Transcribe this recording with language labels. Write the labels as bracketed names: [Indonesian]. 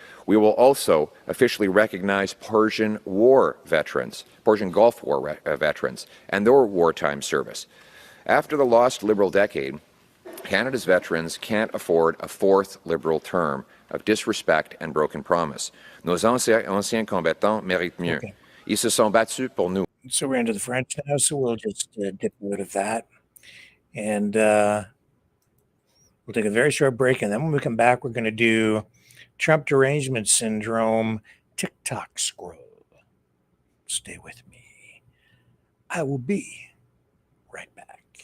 [English] We will also officially recognize Persian War veterans, Persian Gulf War veterans, and their wartime service. After the lost Liberal decade, Canada's veterans can't afford a fourth Liberal term of disrespect and broken promise. [French] Nos anciens combattants méritent mieux. [English] Okay. [French] Ils se sont battus pour nous. [English] So we're into the French now, so we'll just dip rid of that. And we'll take a very short break, and then when we come back, we're going to do Trump derangement syndrome TikTok scroll. Stay with me. I will be right back.